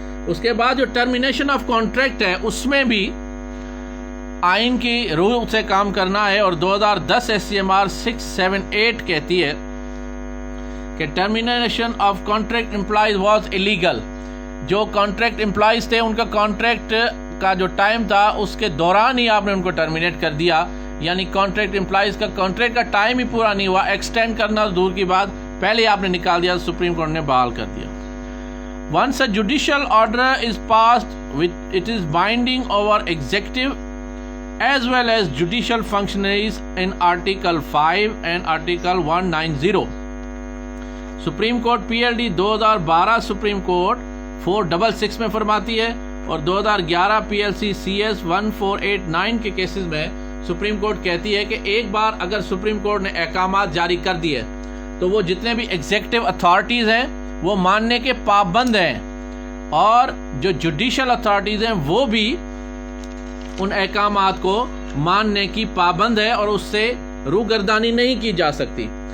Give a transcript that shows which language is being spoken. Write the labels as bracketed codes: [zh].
[ur] اس کے بعد جو ٹرمینیشن آف کانٹریکٹ ہے اس میں بھی آئین کی روح سے کام کرنا ہے، اور 2010 SCMR 678 کہتی ہے کہ [en] Termination of contract employees was illegal. [ur] جو کانٹریکٹ امپلائیز تھے ان کا کانٹریکٹ کا جو ٹائم تھا اس کے دوران ہی آپ نے ان کو ٹرمینیٹ کر دیا، یعنی کانٹریکٹ امپلائیز کا کانٹریکٹ کا ٹائم ہی پورا نہیں ہوا، ایکسٹینڈ کرنا دور کی بات، پہلے ہی آپ نے نکال دیا، سپریم کورٹ نے بحال کر دیا. [en] Once a judicial order is passed, it is binding over executive as well as judicial functionaries in Article 5 and Article 190. [ur] Supreme court PLD 2012 supreme court 466 میں فرماتی ہے، اور 2011 PLC CS 1489 کے کیسز میں سپریم کورٹ کہتی ہے کہ ایک بار اگر سپریم کورٹ نے احکامات جاری کر دیے تو وہ جتنے بھی ایگزیکٹو اتھارٹیز ہیں وہ ماننے کے پابند ہیں، اور جو جوڈیشل اتھارٹیز ہیں وہ بھی ان احکامات کو ماننے کی پابند ہے اور اس سے روگردانی نہیں کی جا سکتی.